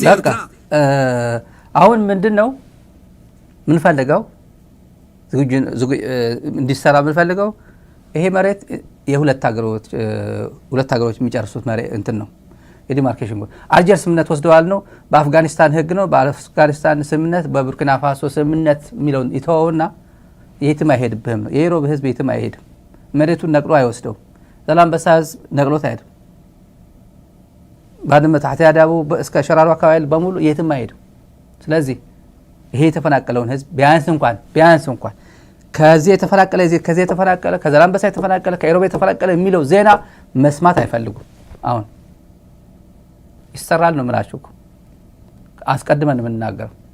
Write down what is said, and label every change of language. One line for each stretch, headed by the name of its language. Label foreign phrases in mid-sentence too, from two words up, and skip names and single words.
Amharic: በቃ አሁን ምንድነው ምን ፈልገው እንዲሰራ ምን ፈልገው ይሄ መሬት የሁለት ሀገሮች የሚጨርሱት መሬት እንትን ነው የዲማርኬሽን አልጀርስ ስምምነት ወስደዋል ነው። በአፍጋኒስታን ህግ ነው። በአፍጋኒስታን ስምምነት በቡርኪና ፋሶ ስምምነት የሚለውን ይተወውና የትም አይሄድብህም ነው። የኢሮብ ህዝብ የትም አይሄድም። መሬቱን ነቅሎ አይወስደው። ዛላምበሳ ህዝብ ነቅሎት አይሄድም። ባድመ ታሕቲ አዳቡ እስከ ሸራሮ አካባቢ በሙሉ የትም አይሄድም። ስለዚህ ይሄ የተፈናቀለውን ህዝብ ቢያንስ እንኳን ከዚህ የተፈናቀለ ከዛላምበሳ የተፈናቀለ ከኢሮብ የተፈናቀለ የሚለው ዜና መስማት አይፈልጉም። አሁን ይሰራል ነው የምላችሁ አስቀድመን የምንናገረው።